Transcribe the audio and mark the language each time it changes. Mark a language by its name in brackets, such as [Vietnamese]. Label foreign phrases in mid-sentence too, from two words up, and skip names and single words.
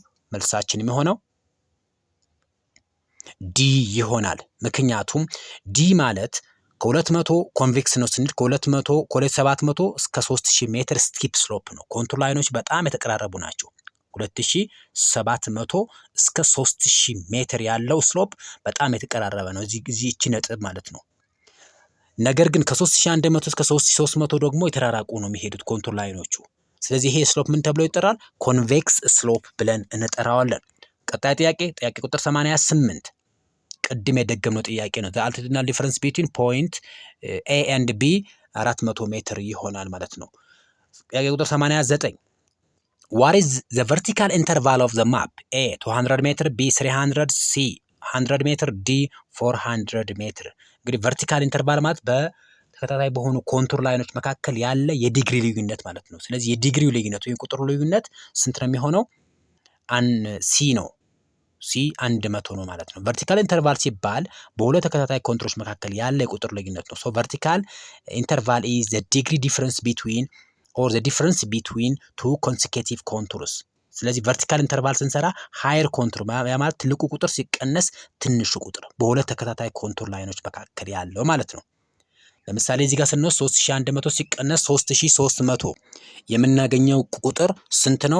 [Amharic] መልሳችን የሚሆነው ዲ ይሆናል። ምክንያቱም ዲ ማለት ከ200 ኮንቬክስ ነው ስንል ከ2700 እስከ 3000 ሜትር [English] steep slope [Amharic] ነው። ኮንቱር ላይኖች በጣም የተቀራረቡ ናቸው። 2700 እስከ 3000 ሜትር ያለው ስሎፕ በጣም የተቀራረበ ነው። እዚህ እቺ ነጥብ ማለት ነው። ነገር ግን ከ3100 እስከ 3300 ደግሞ የተራራቁ ነው የሚሄዱት ኮንቱር ላይኖቹ። ስለዚህ ይሄ ስሎፕ ምን ተብሎ ይጠራል? [English] convex slope [Amharic] ብለን እንጠራዋለን። ቀጣይ ጥያቄ ቁጥር 88 ቅድም የደገምነው ጥያቄ ነው። [English] the altitudinal difference between point A and B [Amharic] 400 ሜትር ይሆናል ማለት ነው። ጥያቄ ቁጥር 89 [English] what is the vertical interval of the map? [Amharic] A 200 ሜትር፣ B 300፣ C 100 ሜትር፣ D 400 ሜትር። እንግዲህ [English] vertical interval [Amharic] ማለት በተከታታይ በሆኑ ኮንቱር ላይኖች መካከል ያለ የዲግሪ ልዩነት ማለት ነው። ስለዚህ የዲግሪው ልዩነት ወይም ቁጥሩ ልዩነት ስንት ነው የሚሆነው? ሲ ነው። ሲ 100 ነው ማለት ነው። [English] vertical interval [Amharic] ሲባል በሁለት ተከታታይ ኮንቱሮች መካከል ያለ የቁጥር ልዩነት ነው። [English] so vertical interval is the degree difference between or the difference between two consecutive contours። [Amharic] ስለዚህ [English] vertical interval [Amharic] ስንሰራ [English] higher contour [Amharic] ማለት ትልቁ ቁጥር ሲቀነስ ትንሹ ቁጥር በሁለት ተከታታይ ኮንቱር ላይኖች መካከል ያለው ማለት ነው። ለምሳሌ እዚህ ጋር ስንወስድ 3100 ሲቀነስ 3300 የምናገኘው ቁጥር ስንት ነው?